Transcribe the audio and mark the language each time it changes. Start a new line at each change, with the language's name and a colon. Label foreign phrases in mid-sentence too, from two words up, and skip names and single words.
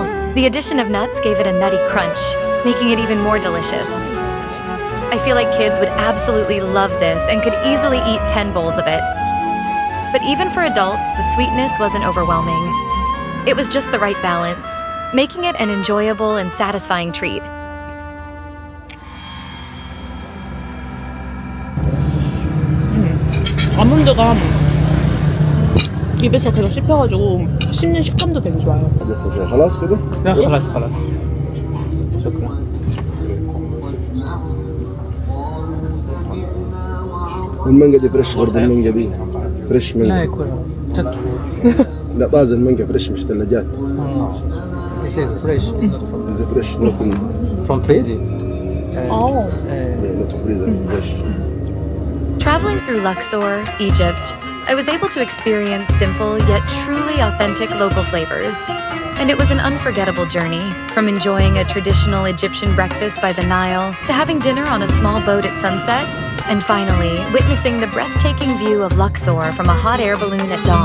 English: The addition of nuts gave it a nutty crunch, making it even more delicious. I feel like kids would absolutely love this and could easily eat 10 bowls of it. But even for adults, the sweetness wasn't overwhelming. It was just the right balance, making it an enjoyable and satisfying treat.
Korean: 아몬드가 입에서 계속 씹혀가지고 씹는 식감도 되게 좋아요.
Arabic: خلاص كده؟ لا خلاص خلاص. شكرا. والمانجا دي فريش برضه، المانجا دي فريش لا مانجا. يكون لا طازه المانجا فريش مش ثلاجات.
English: This is fresh. It's fresh, not in From freezer. not freezer, fresh. Traveling through Luxor, Egypt, I was able to experience simple yet truly authentic local flavors. And it was an unforgettable journey, from enjoying a traditional Egyptian breakfast by the Nile to having dinner on a small boat at sunset, and finally, witnessing the breathtaking view of Luxor from a hot air balloon at dawn.